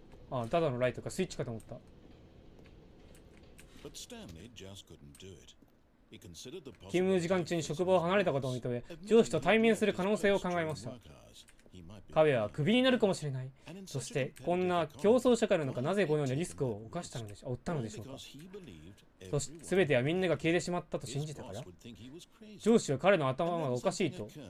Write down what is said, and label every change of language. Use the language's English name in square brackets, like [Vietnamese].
[Japanese] あ、ただのライトか、スイッチかと思った。 [English] But Stanley just couldn't do it. He considered the [Japanese] 勤務時間中に職場を離れたことを認め、上司と対面する可能性を考えました。彼はクビになるかもしれない。そして、こんな競争社会の中、なぜこのようなリスクを負ったのでしょうか。そして、すべてはみんなが消えてしまったと信じたから。上司は彼の頭がおかしいと。